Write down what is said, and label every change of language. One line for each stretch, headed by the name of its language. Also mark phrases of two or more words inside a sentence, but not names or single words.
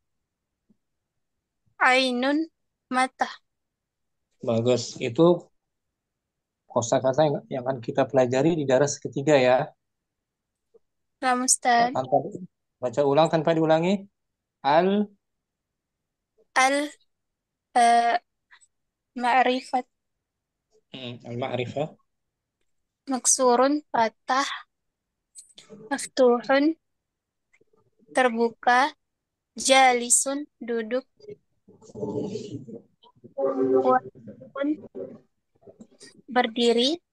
Indonesian: Ainun mata. Bagus. Itu kosakata yang akan kita pelajari di daras ketiga ya.
Arabic: Lamustan.
Indonesian: Tanpa baca ulang tanpa diulangi.
Arabic: Al Al eh, ma'rifat. Al-ma'rifah.
Indonesian: Maksurun patah. Maftuhun terbuka. Jalisun duduk. Waqifun berdiri.